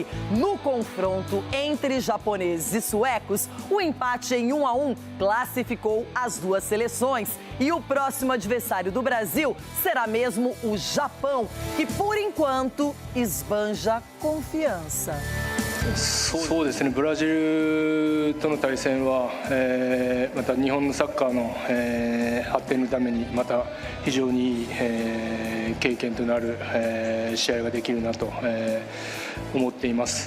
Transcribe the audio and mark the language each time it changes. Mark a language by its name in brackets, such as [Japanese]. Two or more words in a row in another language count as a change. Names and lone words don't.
[Portuguese] No confronto entre japoneses e suecos, o empate em 1-1 classificou as duas seleções. E o próximo adversário do Brasil será mesmo o Japão, que por enquanto esbanja confiança. [Japanese] そうですね、ブラジルとの対戦は、また日本のサッカーの、発展のためにまた非常にいい、経験となる、試合ができるなと、思っています。